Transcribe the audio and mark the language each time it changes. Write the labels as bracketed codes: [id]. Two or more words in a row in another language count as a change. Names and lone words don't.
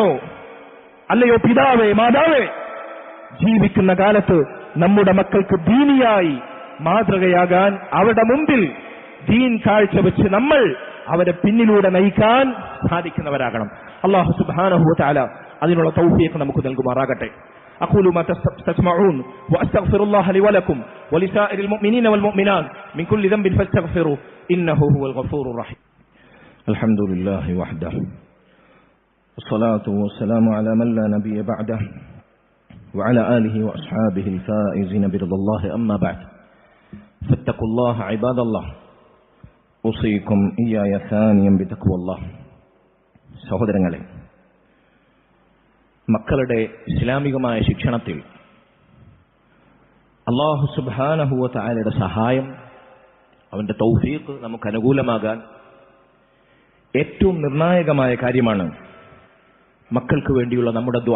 [ml] അല്ലയോ പിതാവേ, മാതാവേ, ജീവിക്കുന്ന കാലത്ത് നമ്മുടെ മക്കൾക്ക് ദീനിയായി മാതൃകയാകാൻ അവരുടെ മുമ്പിൽ ദീൻ കാഴ്ചവെച്ച് നമ്മൾ അവരെ പിന്നിലൂടെ നയിക്കാൻ സാധിക്കുന്നവരാകണം. [ar] الله سبحانه وتعالى [ml] അതിനുള്ള തൗഫീഖ് നമുക്ക് നൽകുമാറാകട്ടെ. [ar] أقول ما تسمعون وأستغفر الله لي ولكم ولسائر المؤمنين والمؤمنات من كل ذنب فاستغفروه إنه هو الغفور الرحيم. الحمد لله وحده والصلاة والسلام على من لا نبي بعده وعلى آله وأصحابه الفائزين برضا الله أما بعد فاتقوا الله عباد الله أوصيكم إياي ثانيا بتقوى الله. [ml] സഹോദരങ്ങളെ, മക്കളുടെ ഇസ്ലാമികമായ ശിക്ഷണത്തിൽ [ar] الله سبحانه وتعالى [ml] സഹായം, അവന്റെ തൗഫീഖ് നമുക്ക് അനുകൂലമാകാൻ ഏറ്റവും നിർണായകമായ കാര്യമാണ് മക്കൾക്ക് വേണ്ടിയുള്ള നമ്മുടെ ദുആ.